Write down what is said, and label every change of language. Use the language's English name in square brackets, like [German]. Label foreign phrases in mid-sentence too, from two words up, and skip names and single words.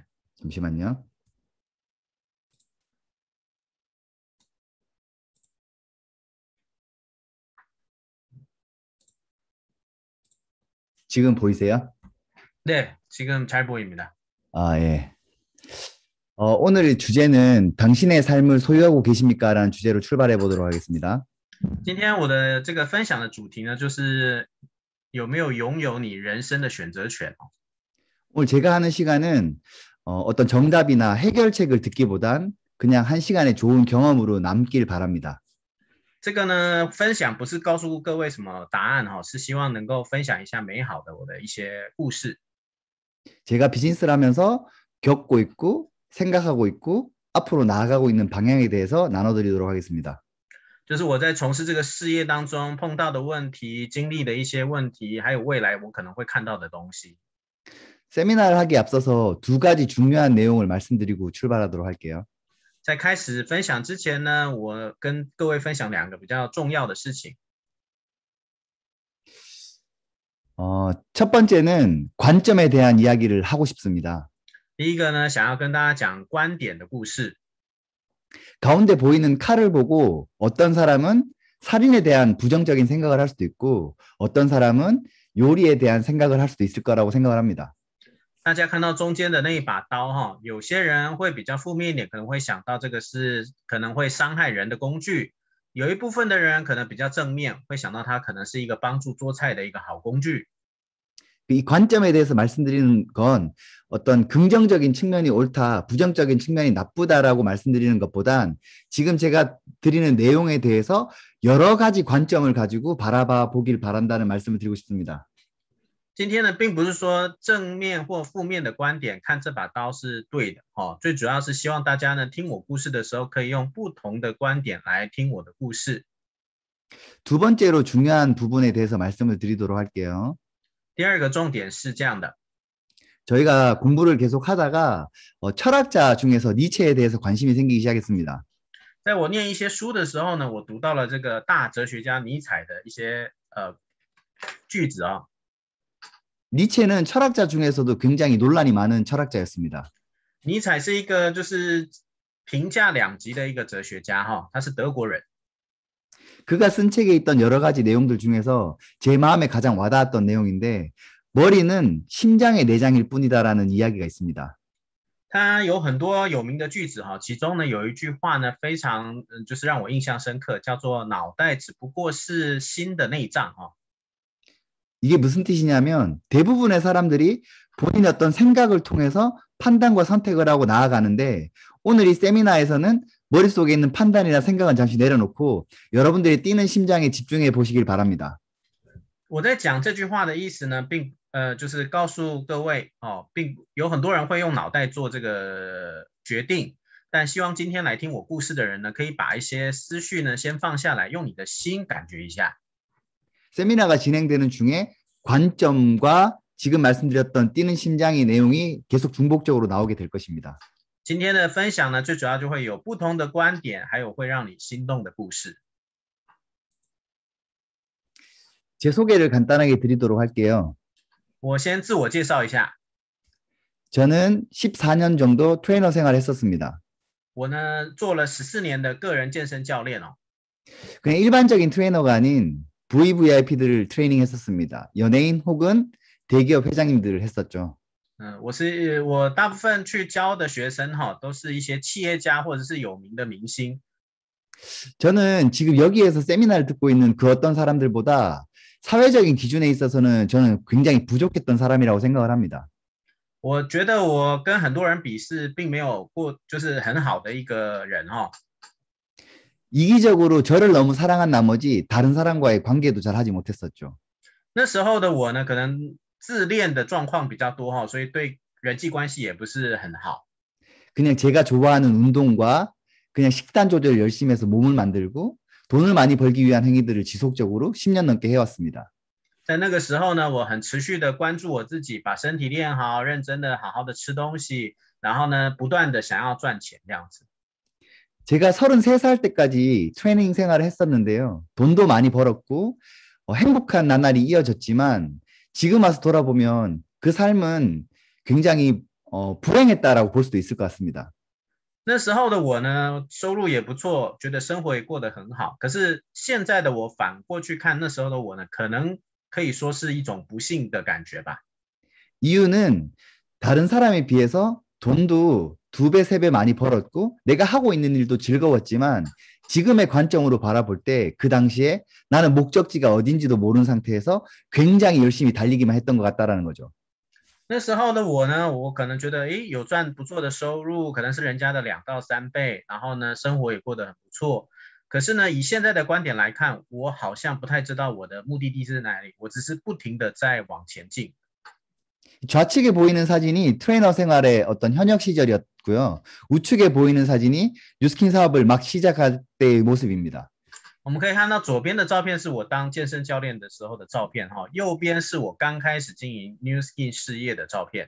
[Korean] 잠시만요. 지금 보이세요? 네, 지금 잘 보입니다. 아, 예. 오늘 주제는 당신의 삶을 소유하고 계십니까? 라는 주제로 출발해 보도록 하겠습니다. [Chinese] 今天我的这个分享的主题呢，就是有没有拥有你人生的选择权。 [Korean] 오늘 제가 하는 시간은 어떤 정답이나 해결책을 듣기보단 그냥 한 시간의 좋은 경험으로 남길 바랍니다. [Chinese] 这个呢，分享不是告诉各位什么答案哈，是希望能够分享一下美好的我的一些故事。 [Korean] 제가 비즈니스를 하면서 겪고 있고 생각하고 있고 앞으로 나아가고 있는 방향에 대해서 나눠드리도록 하겠습니다. [Chinese] 就是我在从事这个事业当中碰到的问题、经历的一些问题，还有未来我可能会看到的东西。 [Korean] 세미나를 하기에 앞서서 두 가지 중요한 내용을 말씀드리고 출발하도록 할게요. [Chinese] 在开始分享之前呢，我跟各位分享2个比较重要的事情。 [Korean] 첫 번째는 관점에 대한 이야기를 하고 싶습니다. [Chinese] 第一个呢，想要跟大家讲观点的故事。 [Korean] 가운데 보이는 칼을 보고 어떤 사람은 살인에 대한 부정적인 생각을 할 수도 있고 어떤 사람은 요리에 대한 생각을 할 수도 있을 거라고 생각을 합니다. [Chinese] 大家看到中间的那一把刀哈，有些人会比较负面一点，可能会想到这个是可能会伤害人的工具；有一部分的人可能比较正面，会想到它可能是一个帮助做菜的一个好工具。 [Korean] 이 관점에 대해서 말씀드리는 건 어떤 긍정적인 측면이 옳다, 부정적인 측면이 나쁘다라고 말씀드리는 것보단 지금 제가 드리는 내용에 대해서 여러 가지 관점을 가지고 바라봐 보길 바란다는 말씀을 드리고 싶습니다. [Chinese] 今天呢，并不是说正面或负面的观点看这把刀是对的哦，最主要是希望大家呢听我故事的时候，可以用不同的观点来听我的故事。 [Korean] 두 번째로 중요한 부분에 대해서 말씀을 드리도록 할게요. [Chinese] 第二个重点是这样的， [Korean] 저희가 공부를 계속 하다가 철학자 중에서 니체에 대해서 관심이 생기기 시작했습니다. [Chinese] 在我念一些书的时候呢，我读到了这个大哲学家尼采的一些句子啊。 [Korean] 니체는 철학자 중에서도 굉장히 논란이 많은 철학자였습니다. [Chinese] 尼采是一个就是评价两极的一个哲学家哈，他是德国人。 [Korean] 그가 쓴 책에 있던 여러 가지 내용들 중에서 제 마음에 가장 와닿았던 내용인데 머리는 심장의 내장일 뿐이다라는 이야기가 있습니다. [Chinese] 它有很多有名的句子哈，其中呢有一句话呢非常就是让我印象深刻，叫做脑袋只不过是心的内脏哈。 [Korean] 이게 무슨 뜻이냐면 대부분의 사람들이 본인의 어떤 생각을 통해서 판단과 선택을 하고 나아가는데 오늘 이 세미나에서는 머릿속에 있는 판단이나 생각은 잠시 내려놓고 여러분들이 뛰는 심장에 집중해 보시길 바랍니다. [Chinese] 我在讲这句话的意思呢，就是告诉各位哦，并有很多人会用脑袋做这个决定，但希望今天来听我故事的人呢，可以把一些思绪呢先放下来，用你的心感觉一下。 [Korean] 세미나가 진행되는 중에 관점과 지금 말씀드렸던 뛰는 심장의 내용이 계속 중복적으로 나오게 될 것입니다. [Chinese] 今天的分享呢，最主要就会有不同的观点，还有会让你心动的故事。 [Korean] 제 소개를 간단하게 드리도록 할게요. [Chinese] 我先自我介绍一下。 [Korean] 저는 14년 정도 트레이너 생활을 했었습니다. [Chinese] 我呢做了14年的个人健身教练哦。 [Korean] 그냥 일반적인 트레이너가 아닌 VVIP들을 트레이닝했었습니다. 연예인 혹은 대기업 회장님들을 했었죠. [Chinese] 我大部分去教的学生哈，都是一些企业家或者是有名的明星。 [Korean] 저는 지금 여기에서 세미나를 듣고 있는 그 어떤 사람들보다 사회적인 기준에 있어서는 저는 굉장히 부족했던 사람이라고 생각을 합니다. [Chinese] 我觉得我跟很多人比是并没有过就是很好的一个人哈。 [Korean] 이기적으로 저를 너무 사랑한 나머지 다른 사람과의 관계도 잘 하지 못했었죠. [Chinese] 那时候的我呢，可能自恋的状况比较多哈，所以对人际关系也不是很好。 [Korean] 그냥 제가 좋아하는 운동과 그냥 식단 조절을 열심히 해서 몸을 만들고 돈을 많이 벌기 위한 행위들을 지속적으로 10년 넘게 해왔습니다. [Chinese] 在那个时候呢，我很持续的关注我自己，把身体练好，认真的好好的吃东西，然后呢，不断的想要赚钱这样子。 [Korean] 제가 33살 때까지 트레이닝 생활을 했었는데요. 돈도 많이 벌었고 행복한 나날이 이어졌지만 지금 와서 돌아보면 그 삶은 굉장히 불행했다라고 볼 수도 있을 것 같습니다. [Chinese] 那时候的我呢，收入也不错，觉得生活也过得很好。可是现在的我反过去看那时候的我呢，可能可以说是一种不幸的感觉吧。 [Korean] 이유는 다른 사람에 비해서 돈도 2배, 3배 많이 벌었고 내가 하고 있는 일도 즐거웠지만 지금의 관점으로 바라볼 때 그 당시에 나는 목적지가 어딘지도 모르는 상태에서 굉장히 열심히 달리기만 했던 것 같다라는 거죠. [Chinese] 那时候的我呢，我可能觉得，有赚不错的收入，可能是人家的2到3倍，然后呢，生活也过得很不错。可是呢，以现在的观点来看，我好像不太知道我的目的地是哪里，我只是不停的在往前进。 [Korean] 좌측에 보이는 사진이 트레이너 생활의 어떤 현역 시절이었고요. 우측에 보이는 사진이 뉴스킨 사업을 막 시작할 때의 모습입니다. [Chinese] 我们可以看到左边的照片是我当健身教练的时候的照片哈，右边是我刚开始经营 New Skin 事业的照片。